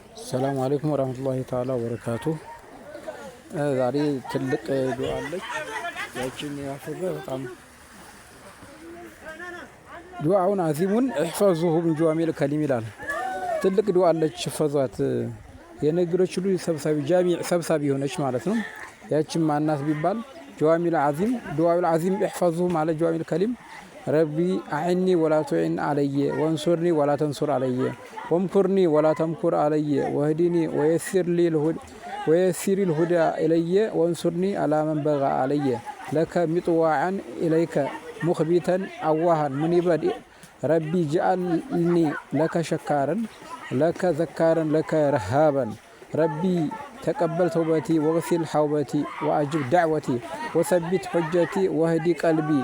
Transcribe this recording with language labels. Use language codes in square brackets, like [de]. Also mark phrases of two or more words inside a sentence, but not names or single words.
[ar] السلام عليكم ورحمة الله تعالى وبركاته. [am] ዛሬ ትልቅ ዱዓ አለች ያቺን ያፈዘ በጣም ዱዓውን አዚሙን [ar] احفظوه من جوامع الكلم [am] ይላል። ትልቅ ዱዓ አለች ፈዟት የነገሮች ሁሉ ሰብሳቢ ጃሚዕ ሰብሳቢ ሆነች ማለት ነው። ያቺን ማናት ቢባል [ar] جوامع العظيم دعاء العظيم احفظوه [am] ማለት [ar] جوامع الكلم ربي أعني ولا تعن علي وانصرني ولا تنصر علي وامكرني ولا تمكر علي واهدني ويسر الهدى إلي وانصرني على من بغى علي لك مطواعا إليك مخبتا أواها منيبا ربي جعلني لك شكارا لك ذكارا لك رهابا ربي تقبل توبتي واغسل حوبتي وأجب دعوتي وثبت حجتي واهدي قلبي